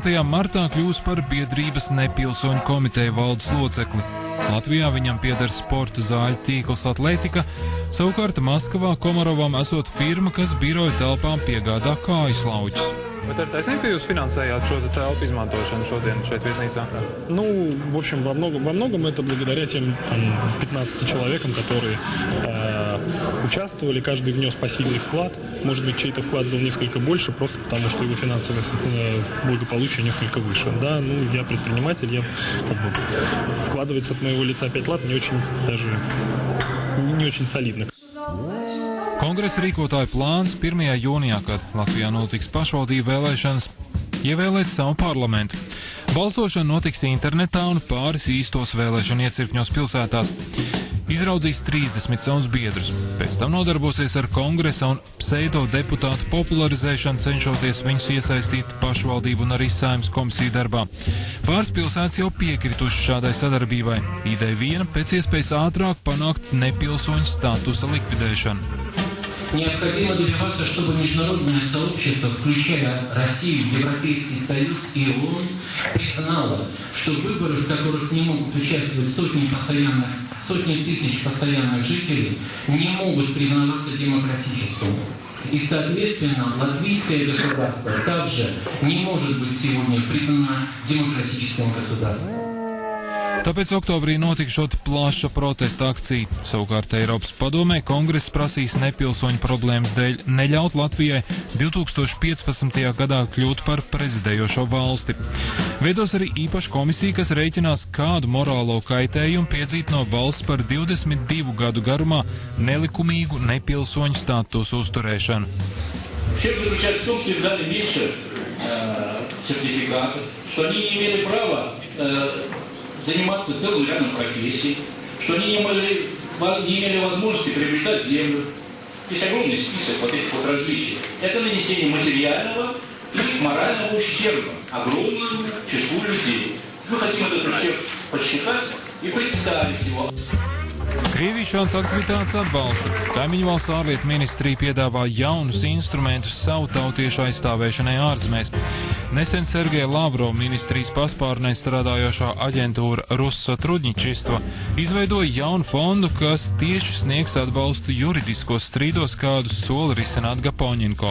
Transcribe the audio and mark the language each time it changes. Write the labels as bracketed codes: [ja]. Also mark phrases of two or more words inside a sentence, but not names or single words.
[lv] martā kļūs par biedrības nepilsoņu komiteju valdes locekli. Latvijā viņam pieder sporta zāļu tīkls Atletika, savukārt Maskavā Komarovam esot firma, kas biroja telpām piegādā kājuslauķus. Bet ir taisnība, ka jūs finansējāt šo telpu izmantošanu šodien šeit viesnīcā? [ru] Ну, в общем, во многом это благодаря тем 15 человекам, которые участвовали, каждый внес посильный вклад. Может быть, чей-то вклад был несколько больше, просто потому что его финансовое благополучие несколько выше. Да, ну, я предприниматель, я вкладываться от моего лица 5 лат не очень солидно. [lv] Kongresa rīkotāju plāns 1. jūnijā, kad Latvijā notiks pašvaldību vēlēšanas, ievēlēt savu parlamentu. Balsošana notiks internetā un pāris īstos vēlēšanu iecirkņos pilsētās. Izraudzīs 30 savus biedrus. Pēc tam nodarbosies ar kongresa un pseido deputātu popularizēšanu, cenšoties viņus iesaistīt pašvaldību un arī Saeimas komisiju darbā. Pāris pilsētas jau piekrituši šādai sadarbībai. Ideja viena – pēc iespējas ātrāk panākt nepilsoņu statusa likvidēšanu. [ru] Необходимо добиваться, чтобы международное сообщество, включая Россию, Европейский Союз и ООН, признало, что выборы, в которых не могут участвовать сотни тысяч постоянных жителей, не могут признаваться демократическими. И, соответственно, латвийское государство также не может быть сегодня признано демократическим государством. [lv] Tāpēc oktobrī notikšot plaša protesta akcija. Savukārt Eiropas padomē kongress prasīs nepilsoņu problēmas dēļ neļaut Latvijai 2015. gadā kļūt par prezidējošo valsti. Veidos arī īpaša komisija, kas rēķinās, kādu morālo kaitējumu piedzīt no valsts par 22 gadu garumā nelikumīgu nepilsoņu statusu uzturēšanu. [ru] Заниматься целым рядом профессий, что они не имели возможности приобретать землю. Есть огромный список вот этих вот различий. Это нанесение материального и морального ущерба огромному числу людей. Мы хотим этот ущерб подсчитать и представить его. [lv] Krievija šādas aktivitātes atbalsta. Kaimiņu valsts ārlietu ministrija piedāvā jaunus instrumentus savu tautiešu aizstāvēšanai ārzemēs. Nesen Sergeja Lavrova ministrijas paspārnē strādājošā aģentūra Russotrudņičistvo izveidoja jaunu fondu, kas tieši sniegs atbalstu juridiskos strīdos, kādus sola risināt Gapoņinko.